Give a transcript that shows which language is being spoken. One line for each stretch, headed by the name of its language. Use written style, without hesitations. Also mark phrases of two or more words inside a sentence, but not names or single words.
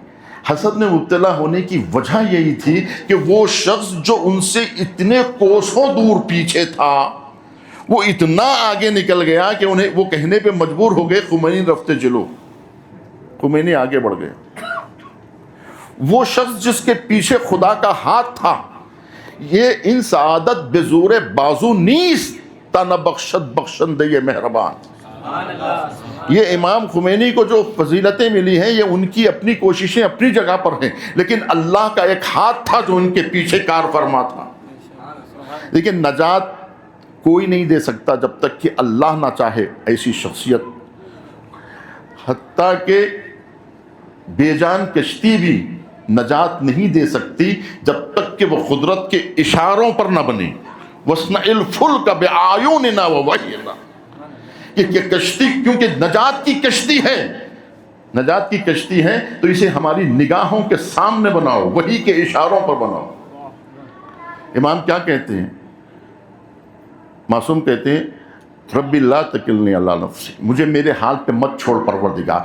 Urdu: حسد میں مبتلا ہونے کی وجہ یہی تھی کہ وہ شخص جو ان سے اتنے کوسوں دور پیچھے تھا وہ اتنا آگے نکل گیا کہ انہیں وہ کہنے پہ مجبور ہو گئے
Persian: خمینی رفتے جلو,
Urdu: خمینی آگے بڑھ گئے. وہ شخص جس کے پیچھے خدا کا ہاتھ تھا, یہ
Persian: ان سعادت بزور بازو نیست تا نہ بخشت بخشندے
Urdu: یہ مہربان. یہ امام خمینی کو جو فضیلتیں ملی ہیں یہ ان کی اپنی کوششیں اپنی جگہ پر ہیں, لیکن اللہ کا ایک ہاتھ تھا جو ان کے پیچھے کار فرما تھا. لیکن نجات کوئی نہیں دے سکتا جب تک کہ اللہ نہ چاہے ایسی شخصیت. حتیٰ کہ بے جان کشتی بھی نجات نہیں دے سکتی جب تک کہ وہ قدرت کے اشاروں پر نہ بنے.
Arabic: وَاصْنَعِ الْفُلْكَ بِأَعْيُنِنَا وَوَحْيِنَا.
Urdu: کہ کشتی کیونکہ نجات کی کشتی ہے, نجات کی کشتی ہے تو اسے ہماری نگاہوں کے سامنے بناؤ, وحی کے اشاروں پر بناؤ. امام کیا کہتے ہیں, معصوم کہتے ہیں
Arabic: ربی لا تکلنی علی نفسی,
Urdu: مجھے میرے حال پہ مت چھوڑ پروردگار.